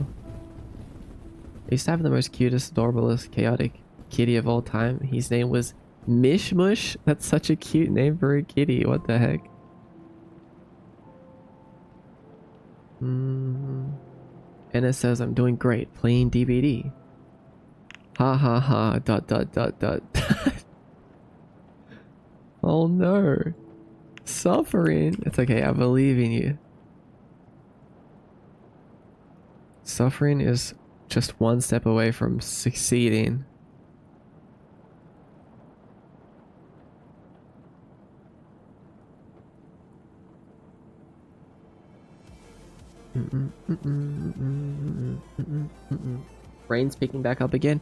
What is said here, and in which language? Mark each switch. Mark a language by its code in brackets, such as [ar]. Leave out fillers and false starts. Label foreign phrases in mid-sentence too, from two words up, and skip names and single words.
[en] I used to have the most cutest, adorablest, chaotic kitty of all time. His name was Mishmush. That's such a cute name for a kitty. What the heck? Anna says I'm doing great playing DBD. Ha ha ha. Dot dot dot dot. Oh no. Suffering. It's okay. I believe in you. Suffering is just one step away from succeeding. Rain's picking back up again.